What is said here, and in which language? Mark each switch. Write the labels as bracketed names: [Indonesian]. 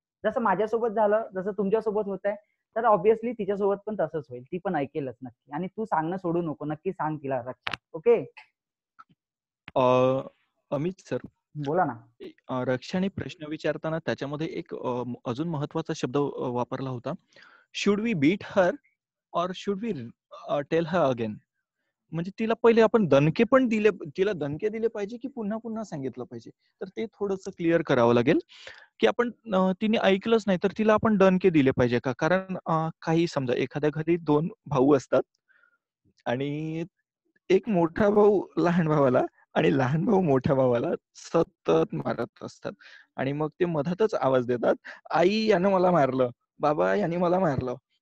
[Marathi] जसं माझ्यासोबत झालं, जसं तुमच्यासोबत होत आहे, तर ऑब्व्हियसली तिच्यासोबत पण तसंच होईल. ती पण ऐकेलच नक्की. आणि तू सांगणं सोडू नको. नक्की सांग तिला रक्षा. ओके. अमित सर, बोला ना. रक्षाने प्रश्न विचारताना त्याच्यामध्ये एक अजून महत्वाचा शब्द वापरला होता. [English] Should we beat her or should we tell her again. [Marathi] म्हणजे तिला पहिले आपण दणके पण दिले, तिला दणके दिले पाहिजे की पुन्हा पुन्हा सांगितलं पाहिजे. तर ते थोडंसं क्लिअर करावं लागेल की आपण तिने ऐकलंच नाही तर तिला आपण दणके दिले पाहिजे का? कारण काही समजा एखाद्या घरी 2 भाऊ असतात आणि एक मोठा भाऊ लहान भावाला आणि लहान भाऊ मोठ्या भावाला सतत मारत असतात आणि मग ते मधातच आवाज देतात, आई यानं मला मारलं, बाबा याने मला मारलं.